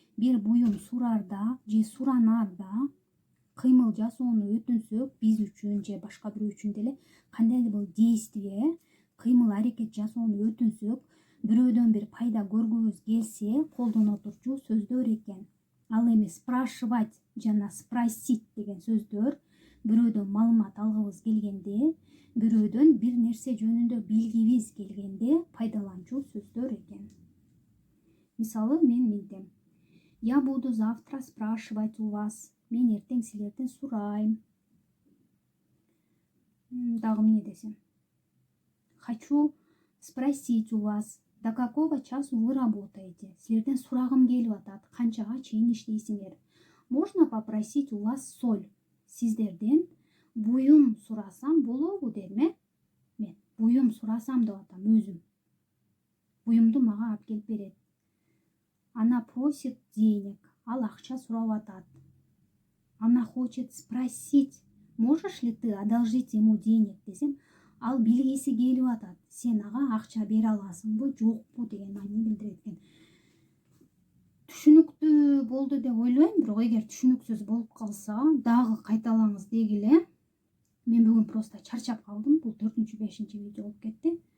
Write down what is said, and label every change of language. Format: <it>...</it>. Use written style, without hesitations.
<ky>бир буюм сурарда же суранарда кыймыл жасоону өтүнсөк, биз үчүн же башка бирөө үчүн деле кандайдыр бир действие, кыймыл аракет жасоону өтүнсөк, бирөөдөн бир пайда көргүбүз келсе колдоно турчу сөздөр экен. Ал эми спрашивать жана спросить деген сөздөр бирөөдөн маалымат алгыбыз келгенде, бирөөдөн бир нерсе жөнүндө билгибиз келгенде пайдаланчу сөздөр экен. Мисалы мен мынтем:</ky> <ru>я буду завтра спрашивать у вас.</ru> <ky>Мен эртең силерден сурайм. Дагы эмне десем?</ky> <ru>Хочу спросить у вас, до какого часу вы работаете?</ru> <ky>Силерден сурагым келип атат, канчага чейин иштейсиңер?</ky> <ru>Можно попросить у вас соль?</ru> <ky>Сиздерден буюм сурасам болобу дедим, Мен буюм сурасам деп атам өзүм. Буюмду мага алып келип берет.</ky> <ru>Она просит денег,</ru> <ky>ал акча сурап атат.</ky> <ru>Она хочет спросить, можешь ли ты одолжить ему денег</ru> <ky>десем, ал билгиси келип атат. Сен ага акча бере аласыңбы, жокпу деген маани билдирет экен. Түшүнүктүү болду деп ойлойм, бирок эгер түшүнүксүз болуп калса, дагы кайталаңыз дегиле. Мен бүгүн просто чарчап калдым. Бул 4-5 видео болуп кетти.</ky>